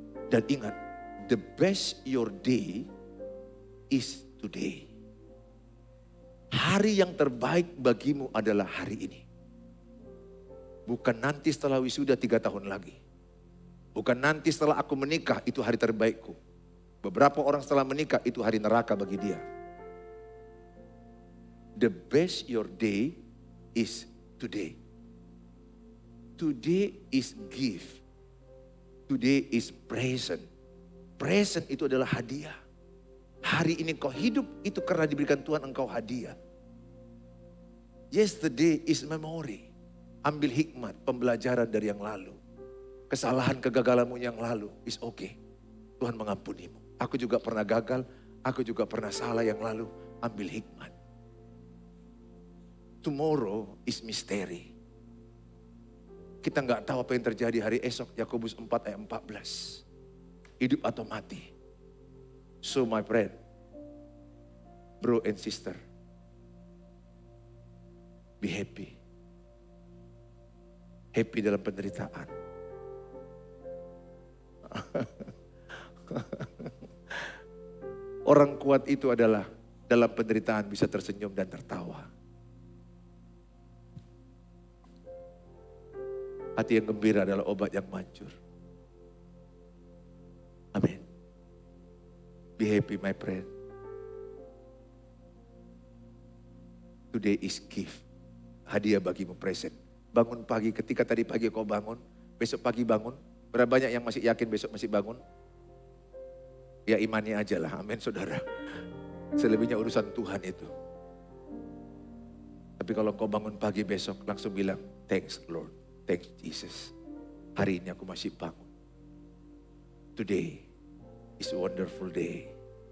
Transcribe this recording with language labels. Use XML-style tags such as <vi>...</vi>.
<id>Dan ingat,</id> <en>the best your day is today.</en> <id>Hari yang terbaik bagimu adalah hari ini. Bukan nanti setelah wisuda 3 tahun lagi. Bukan nanti setelah aku menikah itu hari terbaikku. Beberapa orang setelah menikah itu hari neraka bagi dia.</id> <en>The best your day is today. Today is gift. Today is present.</en> <id>Present itu adalah hadiah. Hari ini kau hidup itu karena diberikan Tuhan engkau hadiah.</id> <en>Yesterday is memory.</en> <id>Ambil hikmat, pembelajaran dari yang lalu. Kesalahan kegagalanmu yang lalu</id> <en>is okay.</en> <id>Tuhan mengampunimu. Aku juga pernah gagal, aku juga pernah salah yang lalu. Ambil hikmat.</id> <en>Tomorrow is mystery.</en> <id>Kita nggak tahu apa yang terjadi hari esok. Yakobus 4 ayat 14. Hidup atau mati.</id> <en>So my friend, bro and sister, be happy.</en> <id>Happy dalam penderitaan. Orang kuat itu adalah dalam penderitaan bisa tersenyum dan tertawa. Hati yang gembira adalah obat yang manjur.</id> <en>Amin. Be happy my friend. Today is gift.</en> <id>Hadiah bagimu, present. Bangun pagi, ketika tadi pagi kau bangun, besok pagi bangun. Berapa banyak yang masih yakin besok masih bangun? Ya imani aja lah, amin saudara. Selebihnya urusan Tuhan itu. Tapi kalau kau bangun pagi besok langsung bilang,</id> <en>thanks Lord. Thanks Jesus.</en> <id>Hari ini aku masih bangun.</id> <en>Today is a wonderful day.</en>